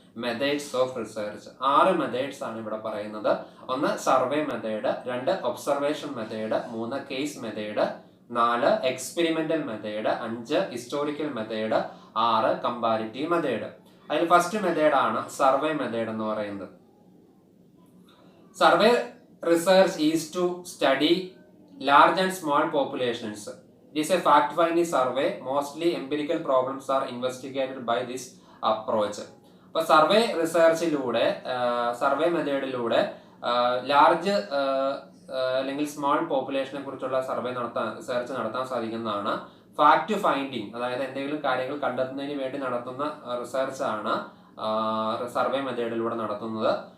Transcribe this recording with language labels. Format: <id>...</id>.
<ml>Methods of research 6 methods ആണ് ഇവിടെ പറയുന്നത്. 1 survey method, 2 observation method, 3 case method, 4 experimental method, 5 historical method, 6 comparative method. അതിൽ first method ആണ് survey method എന്ന് പറയുന്നത്.</ml> <en>Survey research is to study large and small populations. It is a fact-finding survey. Mostly empirical problems are investigated by this approach.</en> <ml>അപ്പോൾ survey റിസർച്ചിലൂടെ, survey മെത്തേഡിലൂടെ large അല്ലെങ്കിൽ small പോപ്പുലേഷനെ കുറിച്ചുള്ള research നടത്താൻ സാധിക്കുന്നതാണ്. Fact finding, അതായത് എന്തെങ്കിലും കാര്യങ്ങൾ കണ്ടെത്തുന്നതിന് വേണ്ടി നടത്തുന്ന റിസർച്ചാണ് സർവേ മെത്തേഡിലൂടെ നടത്തുന്നത്.</ml>